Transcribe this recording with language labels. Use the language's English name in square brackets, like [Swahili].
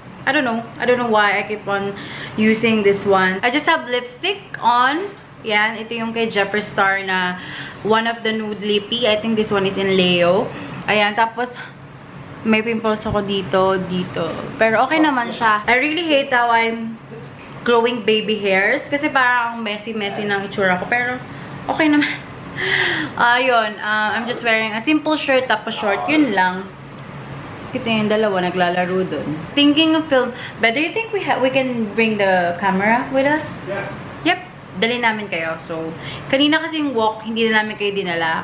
[English] I don't know why I keep on using this one. I just have lipstick on. [Filipino] Yan, ito yung kay Jeffree Star na [English] one of the nude lippy. I think this one is in Leo. [Filipino] Ayan, tapos may pimples ako dito. Pero okay naman siya. [English] I really hate how I'm growing baby hairs. [Filipino] Kasi parang messy ng itsura ko. Pero okay naman. [English] Ayun, I'm just wearing a simple shirt [Filipino] tapos [English] short. [Filipino] Yun lang. Kita yung dalawa naglalaro dun. [English] Thinking of film, but do you think we can bring the camera with us? Yeah. [Filipino] Yep. Dali namin kayo. So, kanina kasi yung walk, hindi na namin kayo dinala.